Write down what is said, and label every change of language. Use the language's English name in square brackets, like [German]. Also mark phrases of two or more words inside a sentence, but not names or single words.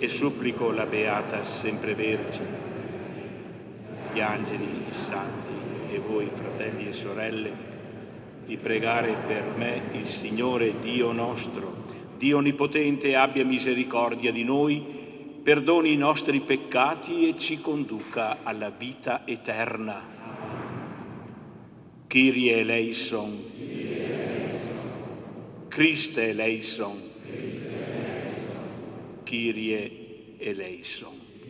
[Italian] E supplico la Beata Semprevergine, gli angeli, i santi e voi fratelli e sorelle, di pregare per me il Signore Dio nostro, Dio Onnipotente, abbia misericordia di noi, perdoni i nostri peccati e ci conduca alla vita eterna. [Greek] Kyrie eleison, Christe eleison, Kyrie eleison.